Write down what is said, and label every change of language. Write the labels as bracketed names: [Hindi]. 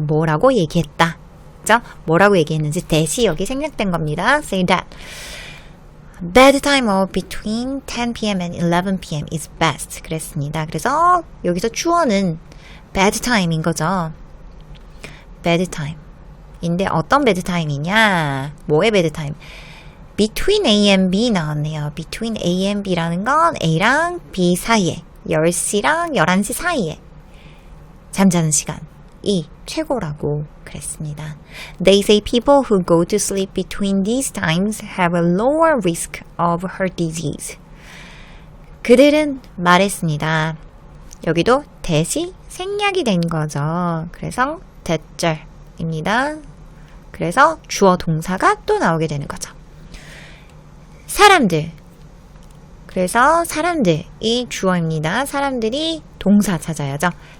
[Korean] 뭐라고 얘기했다. 그죠? 뭐라고 얘기했는지 대시 여기 생략된 겁니다. [English] Say that. Bad time of between 10 p.m. and 11 p.m. is best. [Korean] 그랬습니다. 그래서 여기서 주어는 bad time인 거죠. bad time. 인데 어떤 bad time이냐? 뭐의 bad time? [English] Between A and B [Korean] 나왔네요. Between A and B라는 건 A랑 B 사이에 10시랑 11시 사이에 잠자는 시간이 최고라고 그랬습니다. [English] They say people who go to sleep between these times have a lower risk of heart disease. [Korean] 그들은 말했습니다. 여기도 대시 생략이 된 거죠. 그래서 대절입니다. 그래서 주어 동사가 또 나오게 되는 거죠. 사람들. 그래서 사람들이 주어입니다. 사람들이 동사 찾아야죠.